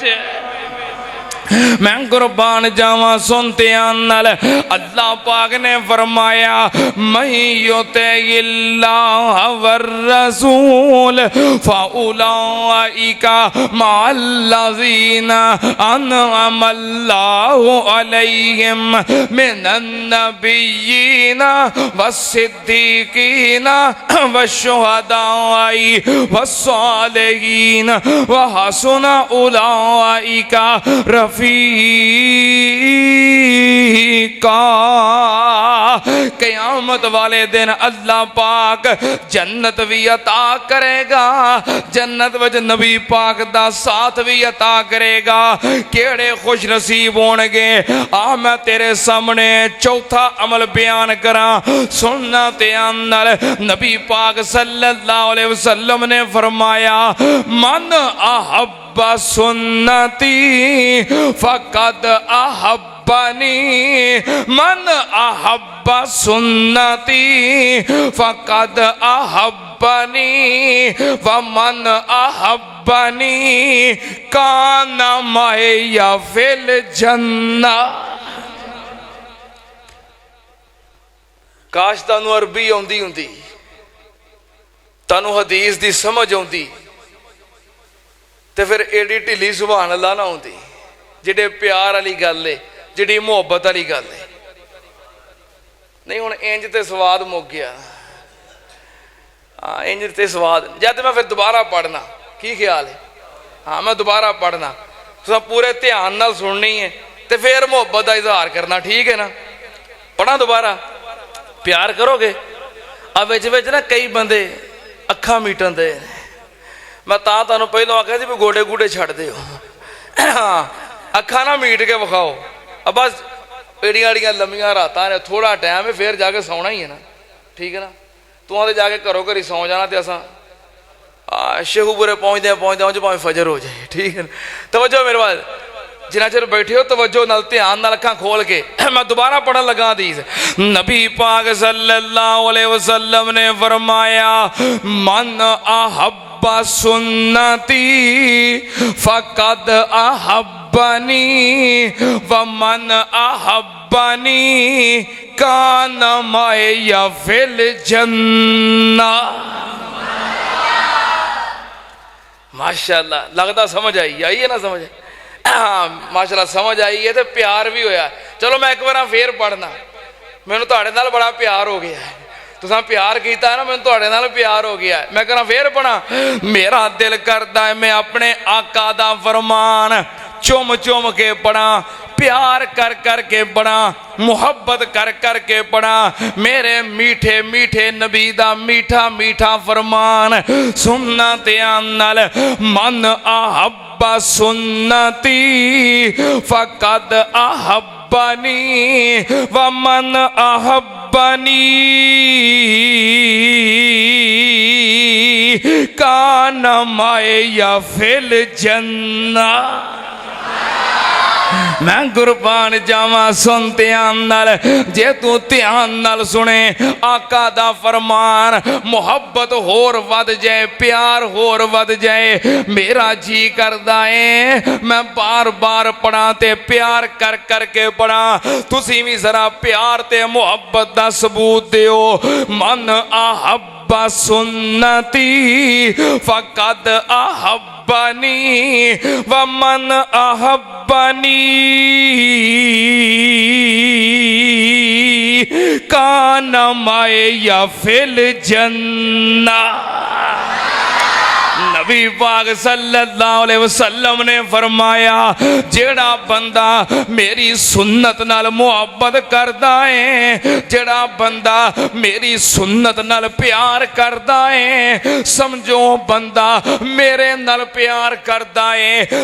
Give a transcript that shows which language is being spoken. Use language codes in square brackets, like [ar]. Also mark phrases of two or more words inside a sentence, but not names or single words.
[pa] میں قربان جاواں سنتے نال اللہ پاک نے فرمایا [ar] من يطع الله والرسول فأولئك مع الذين أنعم الله عليهم من النبيين والصديقين والشهداء والصالحين وحسن أولئك رفيقا. [pa] قیامت والے دن اللہ پاک جنت بھی عطا کرے گا، جنت وچ نبی پاک دا ساتھ بھی عطا کرے گا. کیڑے خوش نصیب ہون گے. آ میں تیرے سامنے چوتھا عمل بیان کراں، سننا دھیان نال. نبی پاک [ar] صلى الله عليه وسلم [pa] نے فرمایا [ar] من أحب سنتي فقد أحبني، من أحب سنتي فقد أحبني ومن أحبني كان معي في الجنة. [pa] کاش تانوں عربی آؤندی ہوندی، تانوں حدیث دی سمجھ آؤندی، تے فیر ایڈی ڈھلی [ar] سبحان الله [pa] نہ آؤندی. جیہڑے پیار والی گل ہے، جیہڑی محبت والی گل ہے، نہیں ہن انج تے سواد مک گیا. ہاں انج تے سواد، جد میں فیر دوبارہ پڑھناں کی خیال ہے? ہاں میں دوبارہ پڑھناں، تم پورے دھیان نال سننی ہے، تو فیر محبت کا اظہار کرنا، ٹھیک ہے نا? پڑھاں دوبارہ، پیار کرو گے. اب وچ وچ نہ کئی بندے اکھاں میٹن دے، میں تہانوں پہلوں آکھیا سی بھی گوڈے گوڈے چھڈ دیو. ہاں اکھاں نہ میٹ کے وکھاؤ، اب بس ایڈیاں ایڈیاں لمیاں راتاں نے، تھوڑا ٹائم ہے، فیر جا کے سونا ہی ہے نا، ٹھیک ہے نا? تو تو جا کے گھروں گھری سو جانا، تو اسا شیخوپورے پہنچدے پہنچدے بھاویں فجر ہو جائے، ٹھیک ہے نا? توجہ میرے پاس، جنا چر بیٹھے ہو توجہ نال دھیان نال اکھاں کھول کے میں دوبارہ پڑھن لگا حدیث. نبی پاک [ar] صلى الله عليه وسلم [pa] نے فرمایا [ar] من أحب سنتي فقد أحبني ومن أحبني كان معي في الجنة. [pa] ماشاءاللہ, لگتا سمجھ آئی ہے نا? سمجھ ہاں ماشاءاللہ سمجھ آئی ہے، تو پیار بھی ہویا. چلو میں ایک بار فیر پڑھناں, مینوں تہاڈے نال بڑا پیار ہو گیا ہے، تساں پیار کیا نا، مینوں تہاڈے نال پیار ہو گیا ہے. میں کراں فیر پڑھاں، میرا دل کرتا ہے میں اپنے آقا دا فرمان چم چم کے پڑھاں، پیار کر کر کے پڑھاں، محبت کر کر کے پڑھاں. میرے میٹھے میٹھے نبی دا میٹھا میٹھا فرمان سننا دھیان نال. [ar] من أحب سنتي فقد أحبني ومن أحبني كان معي في الجنة. [pa] میں قربان جاواں سن دھیان نال، جے تو دھیان نال سنے آقا دا فرمان، محبت ہور ودھ جائے، پیار ہور ودھ جائے. میرا جی کردا ہے میں بار بار پڑھاں تے پیار کر کر کے پڑھاں. تسی بھی ذرا پیار تے محبت دا ثبوت دیو. [ar] من أحب سنتي فقد أحبني أحبني ومن أحبني كان معي في الجنة. [pa] نبی پاک [ar] صلى الله عليه وسلم [pa] نے فرمایا جیڑا بندہ میری سنت نال محبت کردا ہے، جیڑا بندہ میری سنت نال پیار کردا ہے، سمجھو بندہ میرے نال پیار کردا ہے.